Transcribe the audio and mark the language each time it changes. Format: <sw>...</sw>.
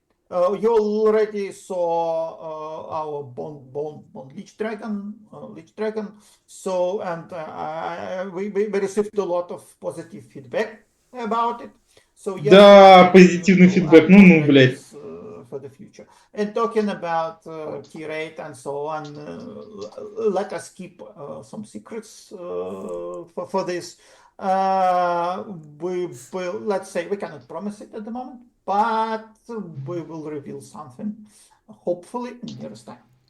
<en>You already saw our Bone Lich Dragon. So, and we received a lot of positive feedback about it. So yes,</en> <ru>да, позитивный фидбэк, ну, блядь.</ru> <en>For the future. And talking about tier 8 and so on, let us keep some secrets for this. We will, let's say, we cannot promise it at the moment, but we will reveal something, hopefully in nearest time.</en>